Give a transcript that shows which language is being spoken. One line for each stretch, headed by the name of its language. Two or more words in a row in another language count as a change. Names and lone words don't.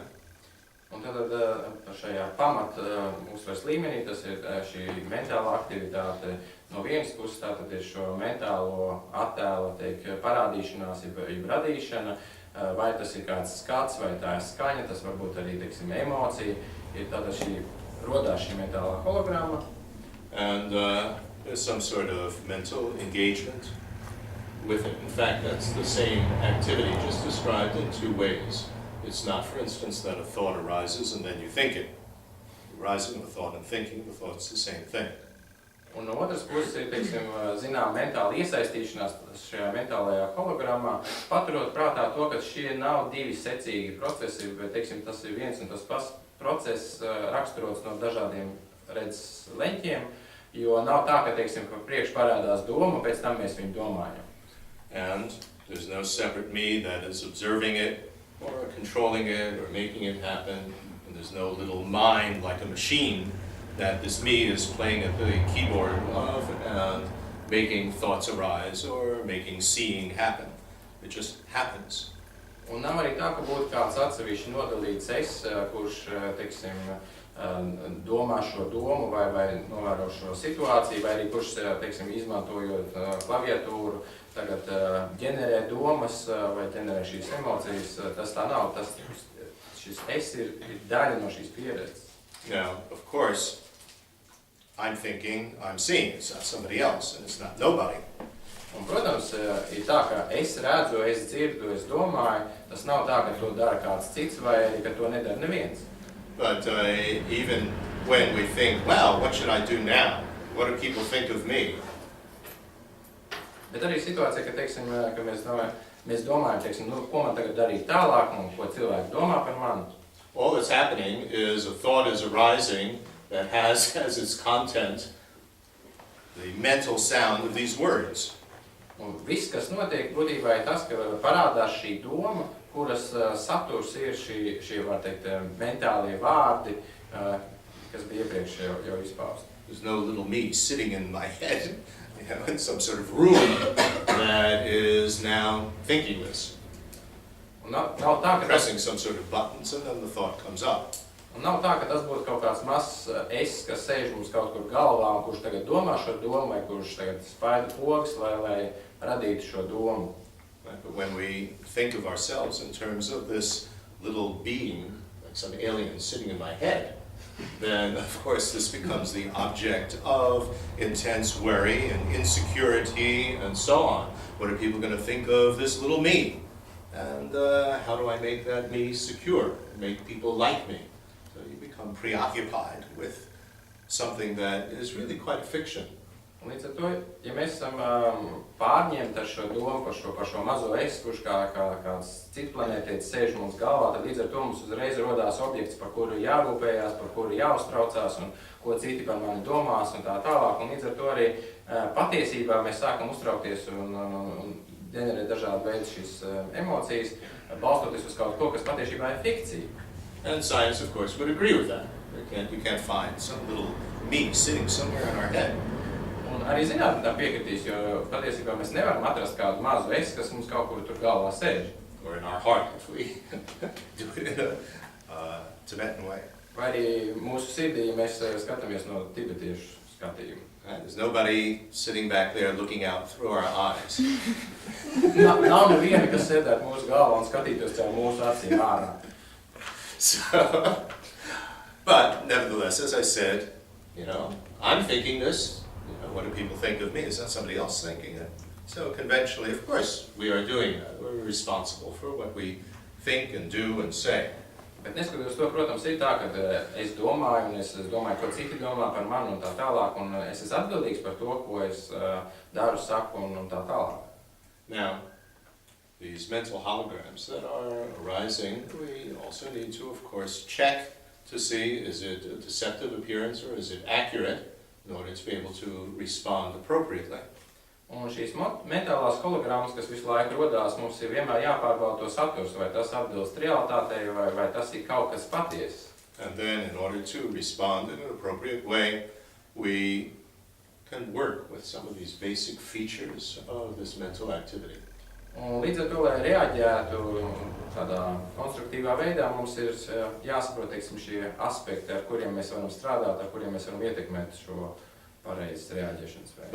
Latvian: Un tad šajā pamat uzsvars līmenī tas ir šī mentāla aktivitāte. No vienas puses tātad ir šo mentālo attēla parādīšanās, jeb radīšana, vai tas ir kāds skats, vai tā ir skaņa, tas varbūt arī, teiksim, emocija. Ir tātad rodās šī mentālā hologramma.
English: And there's some sort of mental engagement with it. In fact, that's the same activity, just described in two ways. It's not, for instance, that a thought arises and then you think it. Arising of a thought and thinking, the thought's the same thing.
Latvian: Un no otras puses ir, teiksim, zinām, mentāla iesaistīšanās šajā mentālajā hologrammā, paturot prātā to, ka šie nav divi secīgi procesi, bet, teiksim, tas ir viens un tas pats process raksturots no dažādiem redzes leņķiem, jo nav tā, ka, teiksim, priekš parādās doma, pēc tam mēs viņu domājam.
English: And there's no separate me that is observing it, or controlling it, or making it happen, and there's no little mind like a machine that this me is playing at the keyboard of and making thoughts arise or making seeing happen. It just happens.
Latvian: Un nav arī tā, ka būtu kāds atsevišķi nodalīts es, kurš, teiksim, domā šo domu vai novēro šo situāciju, vai arī kurš, teiksim, izmantojot klaviatūru, tagad ģenerē domas vai ģenerē šīs emocijas. Tas tā nav. Šis es ir daļa no šīs pieredzes.
English: Now, of course, I'm thinking, I'm seeing. It's not somebody else, and it's not nobody.
Latvian: Un, protams, ir tā, ka es redzu, es dzirdu, es domāju, tas nav tā, ka to dara kāds cits vai arī, ka to nedara neviens.
English: But even when we think, wow, what should I do now? What do people think of me?
Latvian: Bet arī situācija, ka, teiksim, ka mēs domājam, teiksim, nu, ko man tagad darīt tālāk un ko cilvēki domā par mani.
English: All that's happening is a thought is arising that has as its content the mental sound of these words.
Latvian: Un viss, kas notiek, būtībā ir tas, ka parādās šī doma, kuras saturs ir šie var teikt, mentālie vārdi, kas bija iepriekš jau izpausti.
English: There's no little me sitting in my head, in some sort of room that is now thinking this.
Latvian: Un nav tā, ka
English: pressing some sort of buttons and then the thought comes up.
Latvian: Un nav tā, ka tas būtu kaut kāds mazs es, kas sēž mums kaut kur galvā un kurš tagad domā šo domu vai kurš tagad spaida pogas, lai radītu šo domu.
English: Right? But when we think of ourselves in terms of this little being, like some alien sitting in my head, then of course this becomes the object of intense worry and insecurity and so on. What are people going to think of this little me? And how do I make that me secure, make people like me? So you become preoccupied with something that is really quite a fiction.
Latvian: Un līdz ar to, ja mēs esam pārņemti ar šo domu par šo mazo es, kurš kāds cits planētietis sēž mums galvā, tad līdz ar to mums uzreiz rodās objekts, par kuru jārūpējās, par kuru jāuztraucās un ko citi par mani domās un tā tālāk. Un līdz ar to arī patiesībā mēs sākam uztraukties un ģenerēt dažādu veidu šīs emocijas, balstoties uz kaut ko, kas patiesībā ir fikcija.
English: And science, of course, would agree with that. You can't find some little me sitting somewhere in our head.
Latvian: Un arī zinātne tā piekritīs, jo patiesībā mēs nevaram atrast kādu mazu es, kas mums kaut kur tur galvā sēž.
English: Or in our heart, if we do it in a Tibetan way.
Latvian: Vai arī mūsu sirdī, ja mēs skatāmies no tibetiešu skatījuma.
English: Right? There's nobody sitting back there looking out through our eyes.
Latvian: Nav neviena, kas sēdētu mūsu galvā un skatītos caur mūsu acīm ārā.
English: So, but nevertheless, as I said, I'm thinking this. What do people think of me? Is that somebody else thinking it? So conventionally, of course, we are doing that. We're responsible for what we think and do and say.
Latvian: Bet neskatoties to, protams, ir tā, ka es domāju, un es domāju, ko citi domā par mani un tā tālāk, un es esmu atbildīgs par to, ko es daru, saku un tā tālāk.
English: Now, these mental holograms that are arising, we also need to, of course, check to see, is it a deceptive appearance or is it accurate in order to be able to respond appropriately.
Latvian: Un šīs mentālās hologrammas, kas visu laiku rodās, mums ir vienmēr jāpārbauda to saturs, vai tas atbilst realitātei, vai tas ir kaut kas patiesas.
English: And then, in order to respond in an appropriate way, we can work with some of these basic features of this mental activity.
Latvian: Un līdz ar to, lai reaģētu tādā konstruktīvā veidā, mums ir jāsaprot, teiksim, šie aspekti, ar kuriem mēs varam strādāt, ar kuriem mēs varam ietekmēt šo pareizes reaģēšanas veidu.